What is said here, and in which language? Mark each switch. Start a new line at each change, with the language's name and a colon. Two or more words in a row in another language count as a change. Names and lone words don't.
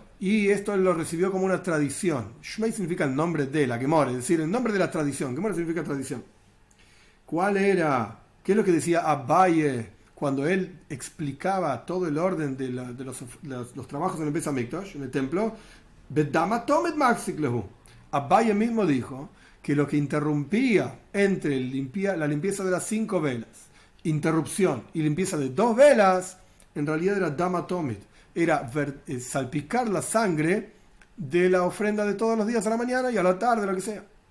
Spanish: Y esto lo recibió como una tradición. Shmei significa el nombre de la Gemora, es decir, el nombre de la tradición. Gemora significa tradición. ¿Cuál era? ¿Qué es lo que decía Abaye cuando él explicaba todo el orden de los trabajos en el
Hebrew: בית המקדש,
Spanish: en el templo?
Aramaic: בדמא תמיד מפסיק להו.
Spanish: Abaye mismo dijo que lo que interrumpía entre la limpieza de las 5 velas, interrupción y limpieza de 2 velas, en realidad era
Aramaic: דמא תמיד,
Spanish: era salpicar la sangre de la ofrenda de todos los días a la mañana y a la tarde, lo que sea.